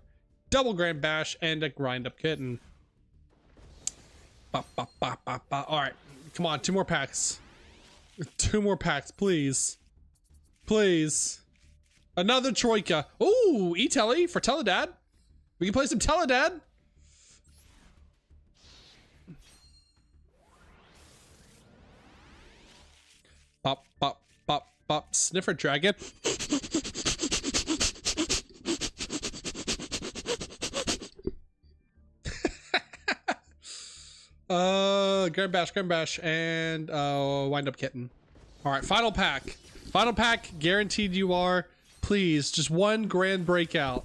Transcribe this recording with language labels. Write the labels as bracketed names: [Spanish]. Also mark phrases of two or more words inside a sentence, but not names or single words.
[English] Double Grand Bash and a Grind Up Kitten. All right, come on, 2 more packs. 2 more packs, please. Please. Another Troika. Ooh, E-Telly for Teledad. We can play some Teledad. Pop, pop, pop, pop. Sniffer Dragon. Grand Bash, and Wind Up Kitten. All right, final pack. Final pack, guaranteed you are. Please, just 1 grand breakout.